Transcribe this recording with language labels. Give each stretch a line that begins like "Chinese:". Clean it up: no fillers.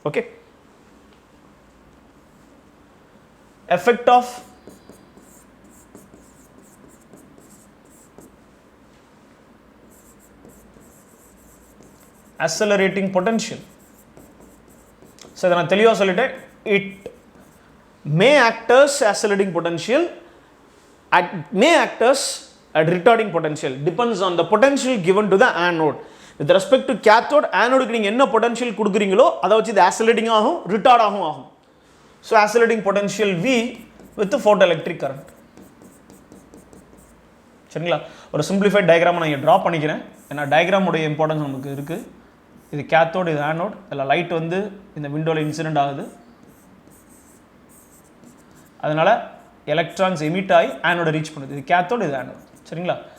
English: Okay, effect of accelerating potential. So
Tamil: இதை நான் தெளிவாக சொல்லிட்டேன்.
English: It may act as accelerating potential, may act as a retarding potential, depends on the potential given to the anode. With respect to cathode,
Tamil: anode-க்கு நீங்கள் என்ன potential கொடுக்குறீங்களோ அதை வச்சு இது accelerating ஆகும், retard ஆகும்.
English: So accelerating potential V with photoelectric current.
Tamil: சரிங்களா? ஒரு சிம்பிளிஃபைட் டயக்ராமை நான் இங்கே ட்ரா பண்ணிக்கிறேன். ஏன்னா டயக்ராமுடைய இம்பார்ட்டன்ஸ் நமக்கு இருக்குது. இது கேத்தோடு, இது ஆனோட். இதில் லைட் வந்து இந்த விண்டோவில் இன்சிடென்ட் ஆகுது. அதனால் எலக்ட்ரான்ஸ் எமிட் ஆகி ஆனோட ரீச் பண்ணுது. இது கேத்தோடு, இது ஆனோட். சரிங்களா?